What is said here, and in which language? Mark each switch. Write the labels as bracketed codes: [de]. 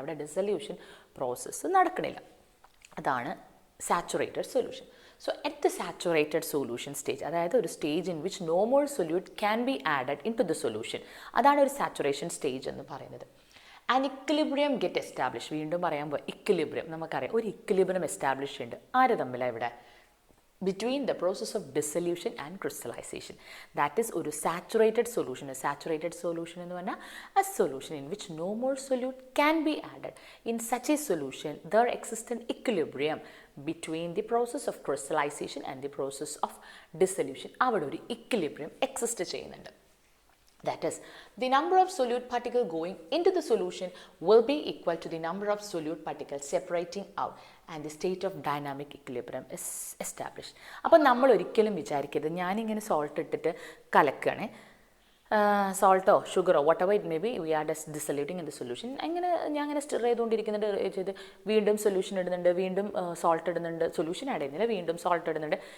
[ml] അവിടെ dissolution process നടക്കണില്ല. അതാണ് saturated solution. [en] So at the saturated solution stage, അതായത് ഒരു stage in which no more solute can be added in to the solution, [ml] അതാണ് ഒരു saturation stage എന്ന് പറയുന്നത്. [en] an equilibrium get establish, [ml] വീണ്ടും പറയാൻ പോയി ഇക്വിലിബ്രിയം. നമുക്കറിയാം ഒരു ഇക്വിലിബ്രിയം എസ്റ്റാബ്ലിഷ് ഉണ്ട്. ആര് തമ്മിലാണ് ഇവിടെ? [en] between the process of dissolution and crystallization. That is ഒരു saturated solution. A saturated solution [ml] എന്ന് പറഞ്ഞാൽ [en] a solution in which no more solute can be added. In such a solution, there exists an equilibrium between the process of crystallization and the process of dissolution. [ml] അവിടെ ഒരു [en] equilibrium exist [ml] ചെയ്യുന്നുണ്ട്. [en] That is, the number of solute particles going into the solution will be equal to the number of solute particles separating out, and the state of dynamic equilibrium is established. [ml] അപ്പോൾ നമ്മൾ ഒരിക്കലും വിചാരിക്കരുത് ഞാനിങ്ങനെ salt ഇട്ടിട്ട് കലക്കുകയാണ്, സോൾട്ടോ ഷുഗറോ [en] Whatever it may be, we are dissoluting in the solution. [ml] ഞാൻ അങ്ങനെ stir ചെയ്തുകൊണ്ടിരിക്കുന്നുണ്ട്, വീണ്ടും solution ഇടുന്നുണ്ട്, വീണ്ടും സോൾട്ട് ഇടുന്നുണ്ട്, സൊല്യൂഷൻ ആഡ് ചെയ്യുന്നില്ല, വീണ്ടും സോൾട്ട് ഇടുന്നുണ്ട്.